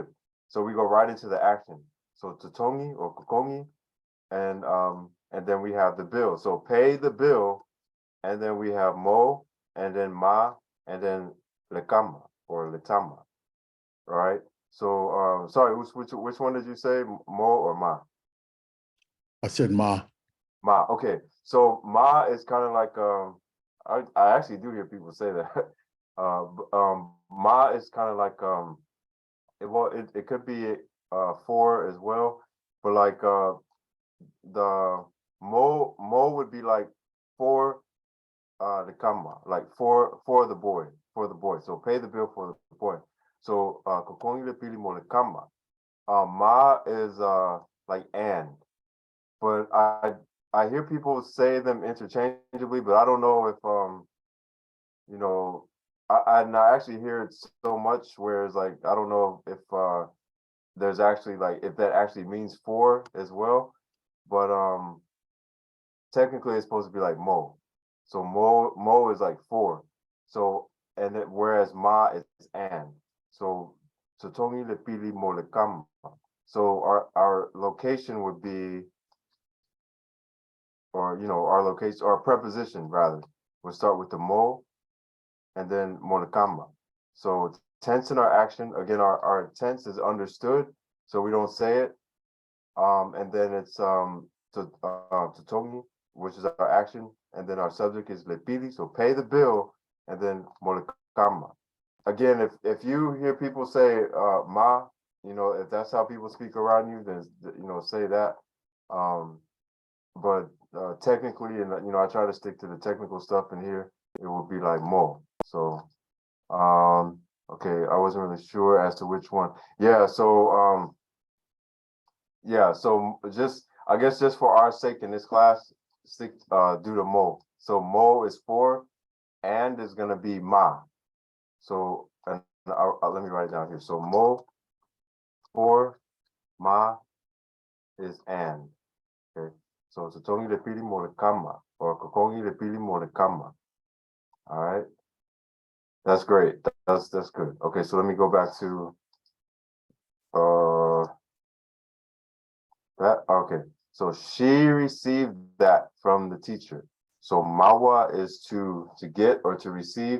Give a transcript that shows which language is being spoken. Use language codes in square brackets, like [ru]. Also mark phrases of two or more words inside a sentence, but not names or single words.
[en] So we go right into the action. So totongi or kokongi, and then we have the bill. So pay the bill, and then we have mo, and then ma, and then lekama or letama. All right. So sorry, which one did you say, mo or ma? I said ma. Ma. Okay. So ma is kind of like I actually do hear people say that. Ma is kind of like it could be for as well, but like the mo would be like for the kama, like for the boy. So pay the bill for the boy. [sm] So kokongi le pili mo le kama. [en] Ma is like and, but I hear people say them interchangeably, but I don't know if you know, I actually hear it so much, whereas like I don't know if there's actually like if that actually means for as well, but technically it's supposed to be like mo. So mo is like for. So and it, whereas ma is and. [sm] So totongi le pili mo le kama. [en] So our location would be, or you know, our location or preposition rather would start with the mo and then [sm] mo le kama. [en] So tense in our action, again, our tense is understood, so we don't say it. And then it's totongi, which is our action, and then our subject is lepili, so pay the bill, and then [sm] mo le kama. [en] Again, if you hear people say ma, you know, if that's how people speak around you, then you know, say that. But technically, and you know, I try to stick to the technical stuff in here. It would be like mo. So okay, I wasn't really sure as to which one. Yeah, so yeah, so just I guess just for our sake in this class, stick do the mo. So mo is for, and is gonna be ma. So and let me write it down here. So mo for, ma is and. Okay. [sm] So totongi le pili mo le kama or kokongi le pili mo le kama. [en] All right. That's great. That's good. Okay, so let me go back to that. Okay. So she received that from the teacher. So mawa is to get or to receive.